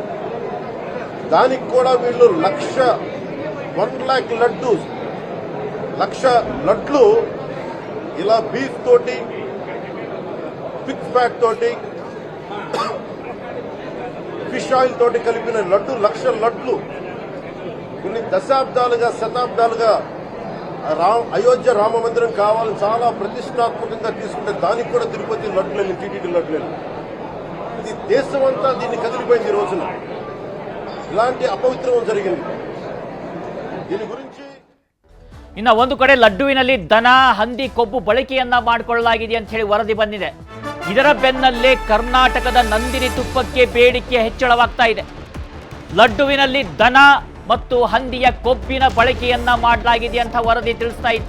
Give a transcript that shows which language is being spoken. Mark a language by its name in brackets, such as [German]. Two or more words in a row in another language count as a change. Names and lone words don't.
[Telugu] దానికి కూడా వీళ్ళు 1 लाख లడ్డు, 1,00,000 లడ్లు ఇలా బీఫ్ తోటి, [English] pig fat [Telugu] తోటి, [English] fish oil [Telugu] తోటి కలిపిన లడ్డు, 1,00,000 లడ్లు కొన్ని దశాబ్దాలుగా, శతాబ్దాలుగా అయోధ్య రామ మందిరం కావాలని చాలా ప్రతిష్టాత్మకంగా తీసుకుంటే దానికి కూడా తిరుపతి లడ్లు, టీటీడీ లడ్లు. ఇది దేశమంతా దీన్ని కదిలిపోయింది. ఈ రోజున ఇలాంటి అపవిత్రం జరిగింది. దీని గురించి [Kannada] ಇನ್ನು ಒಂದು ಕಡೆ ಲಡ್ಡುವಿನಲ್ಲಿ ದನ ಹಂದಿ ಕೊಬ್ಬು ಬಳಕೆಯನ್ನ ಮಾಡಿಕೊಳ್ಳಲಾಗಿದೆ ಅಂತ ಹೇಳಿ ವರದಿ ಬಂದಿದೆ. ಇದರ ಬೆನ್ನಲ್ಲೇ ಕರ್ನಾಟಕದ ನಂದಿನಿ ತುಪ್ಪಕ್ಕೆ ಬೇಡಿಕೆ ಹೆಚ್ಚಳವಾಗ್ತಾ ಇದೆ. ಲಡ್ಡುವಿನಲ್ಲಿ ದನ ಮತ್ತು ಹಂದಿಯ ಕೊಬ್ಬಿನ ಬಳಕೆಯನ್ನ ಮಾಡಲಾಗಿದೆ ಅಂತ ವರದಿ ತಿಳಿಸ್ತಾ ಇತ್ತು.